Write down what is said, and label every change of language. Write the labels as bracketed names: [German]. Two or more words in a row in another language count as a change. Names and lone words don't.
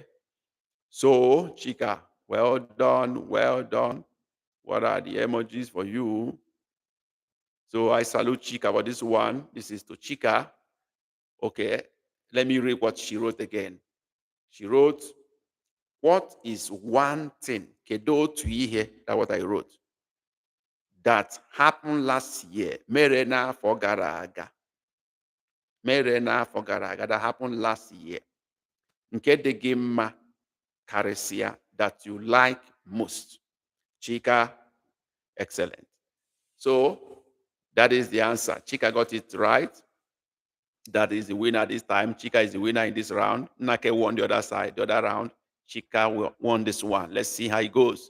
[English] So, Chika, well done, well done. What are the emojis for you? So I salute Chika for this one. This is to Chika. Okay. Let me read what she wrote again. She wrote, what is one thing, [Igbo] kedo otu ihe, [English] that's what I wrote, that happened last year, [Igbo] mere n'afọ gara aga, mere n'afọ gara aga, [English] that happened last year, [Igbo] nke dị gị mma karịsịa, [English] that you like most. Chika, excellent. So that is the answer. Chika got it right. That is the winner this time. Chika is the winner in this round. Nake won the other side, the other round. Chika won this one. Let's see how it goes.